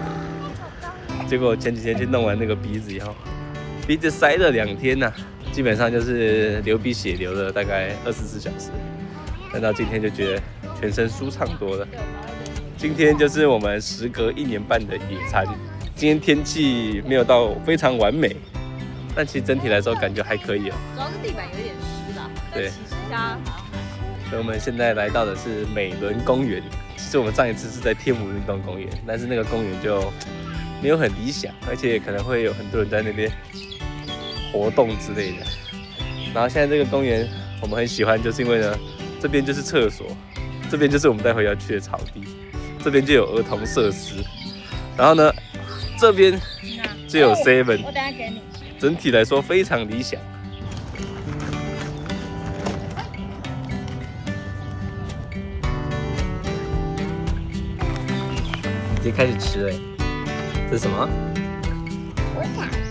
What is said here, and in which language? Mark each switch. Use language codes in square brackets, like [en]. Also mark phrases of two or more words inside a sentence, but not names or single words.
[zh] 結果前幾天去弄完那個鼻子以後，鼻子塞了2天吶，基本上就是流鼻血流了大概24小時，但到今天就覺得全身舒暢多了。今天就是我們時隔1年半的野餐。今天天氣沒有到非常完美，但其實整體來說感覺還可以哦。主要是地板有點濕啦。對。其實它所以我們現在來到的是美崙公園， 其實我們上一次是在天母運動公園，但是那個公園就沒有很理想，而且可能會有很多人在那邊活動之類的。然後現在這個公園我們很喜歡，就是因為呢，這邊就是廁所，這邊就是我們待會要去的草地，這邊就有兒童設施，然後呢，這邊就有 Seven，我等下給你。整體來說非常理想。已經開始吃了，這是什麼？我想